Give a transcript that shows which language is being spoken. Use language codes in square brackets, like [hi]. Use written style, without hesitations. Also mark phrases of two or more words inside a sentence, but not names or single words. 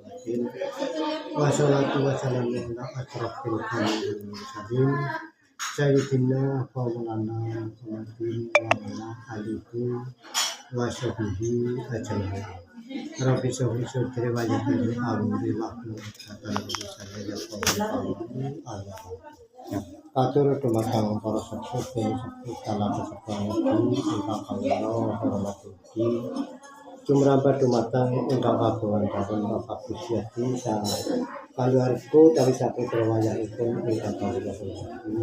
[ar] بسم الله الرحمن الرحيم. والصلاة والسلام على أشرف المرسلين سيدنا ومولانا محمد وعلى آله وصحبه أجمعين. رب اشرح لي صدري ويسر لي أمري واحلل عقدة من لساني يفقهوا قولي. [jv] Atur dumateng para sepuh kala kesepuhan ingkang kawula hormati. Jumrambah dumateng ingkang kagungan dawuh Bapak Gusti Adi saha kaluwarga utawi saputra wayahipun ingkang kawula hormati.